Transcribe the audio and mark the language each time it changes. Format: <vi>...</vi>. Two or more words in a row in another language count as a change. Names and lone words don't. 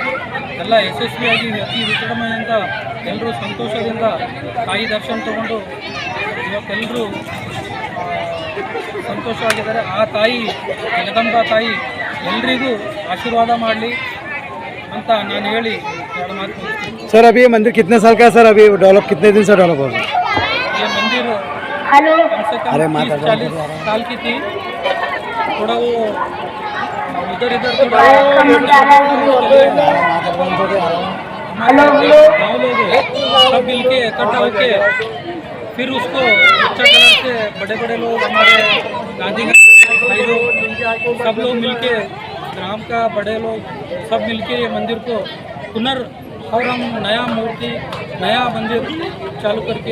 <kn>ಎಲ್ಲ ಯಶಸ್ವಿಯಾಗಿ ಅತಿ ವಿಜೃಂಭಣೆಯಿಂದ ಎಲ್ಲರೂ ಸಂತೋಷದಿಂದ ತಾಯಿ ದರ್ಶನ ತಗೊಂಡು ಇವತ್ತೆಲ್ಲರೂ ಸಂತೋಷವಾಗಿದ್ದಾರೆ. ಆ ತಾಯಿ ಜಗದಂಬಾ ತಾಯಿ ಎಲ್ರಿಗೂ ಆಶೀರ್ವಾದ ಮಾಡಲಿ ಅಂತ ನಾನು ಹೇಳಿ ಎರಡು ಮಾತು ಮುಗಿಸ್ತೀನಿ.</kn> <hi>सर अभी ये मंदिर कितने साल का है सर? अभी डेवलप कितने दिन से डेवलप हो रहा है? ये मंदिर कम से कम 30-40 साल की थी. थोड़ा वो उधर इधर गाँव लोग सब मिल के इकट्ठा होके फिर उसको अच्छा कलर से बड़े बड़े लोग हमारे गांधीनगर भाई लोग सब लोग मिल के ग्राम का बड़े लोग सब मिल के ये मंदिर को पुनर् और हम नया मूर्ति नया मंदिर चालू करके</hi>